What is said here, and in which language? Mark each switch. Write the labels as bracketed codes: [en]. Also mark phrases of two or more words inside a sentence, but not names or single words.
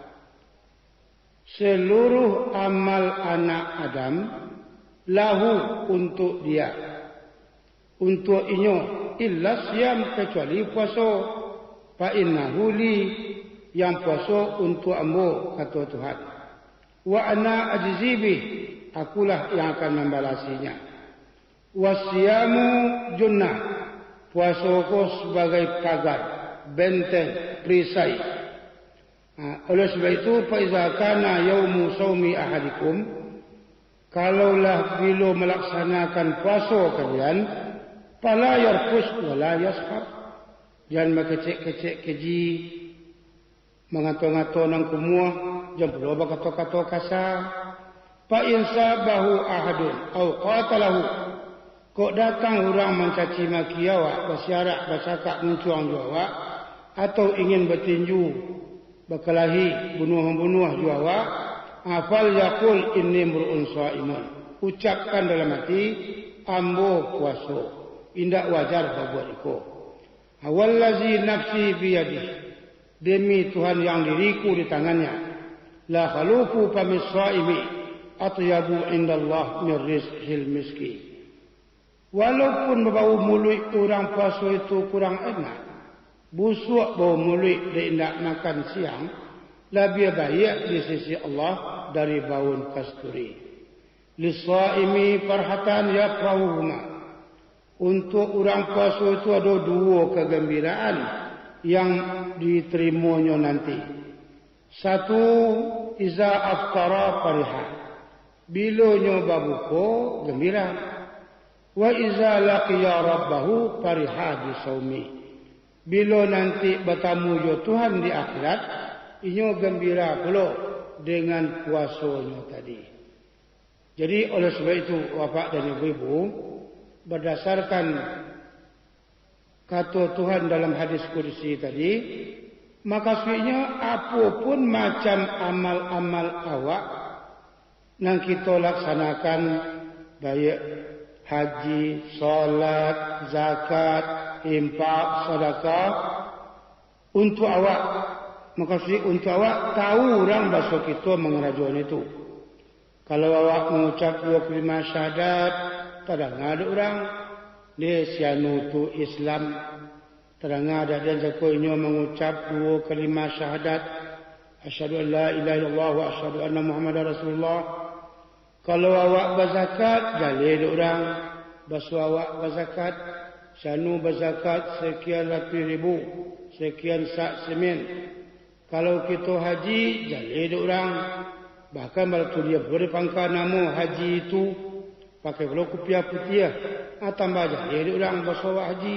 [id] seluruh amal anak Adam lahu untuk dia, untuk inyo, [ar] إلا الصيام [id] kecuali puasa, [ar] فإنه لي, [id] yang puasa untuk ambo, kata Tuhan. [ar] وأنا أجزي به, [id] akulah yang akan membalasinya. [ar] والصيام جنة, [id] puasa ko sebagai pagar, benteng, perisai. Oleh sebab itu, [ar] فإذا كان يوم صوم أحدكم, [id] kalaulah bila melaksanakan puasa kalian, [ar] فلا يرفث ولا يصخب, [min] jangan mengecek-kecek keji, mengato-ngato nang kumua, [id] jangan perlu berkata-kata kasar. [ar] فإن سابه أحد أو قاتله, [min] kok datang orang mencaci maki awak, bersyarak, bersakak, mencuang awak, atau ingin bertinju, berkelahi, bunuh-bunuh awak, [ar] فليقل إني امرؤ صائم, [min] ucapkan dalam hati, ambo puasa, indak wajar berbuat itu. [ar] والذي نفسي بيده, [id] demi Tuhan yang diriku di tangannya, [ar] لخلوف فم الصائم أطيب عند الله من ريح المسك. [id] Walaupun bau mulut orang puasa itu kurang enak, busuk bau mulut dia tidak makan siang, lebih baik di sisi Allah dari bau kasturi. [ar] للصائم فرحتان يفرحهما, [id] untuk orang puasa itu ada dua kegembiraan yang diterimanya nanti. [min] Satu, [ar] إذا أفطر فرح, [min] bila nyoba buka gembira. [ar] وإذا لقي ربه فرح بصومه, [id] bila nanti bertemu jo Tuhan di akhirat, inyo gembira pula dengan puasanya tadi. Jadi oleh sebab itu, Bapak dan Ibu-ibu, berdasarkan kata Tuhan dalam hadis qudsi tadi, maka sebenarnya apapun macam amal-amal awak yang kita laksanakan, baik haji, salat, zakat, infak, sedekah, untuk awak, maka untuk awak tahu orang bahasa kita mengerajaan itu. Kalau awak mengucap 25 syahadat, tak ada orang dia sianu tu Islam, terang ada dan zakoinyo mengucap 2 kalimah syahadat, [ar] أشهد أن لا إله إلا الله وأشهد أن محمدا رسول الله. [id] Kalau awak berzakat, jalil orang basu awak berzakat, sianu berzakat sekian ratus ribu, sekian sak semen. Kalau kita haji, jalil orang, bahkan waktu dia beri pangkat nama haji itu pakai kalau kopiah putih, tambah jalil orang basu awak haji.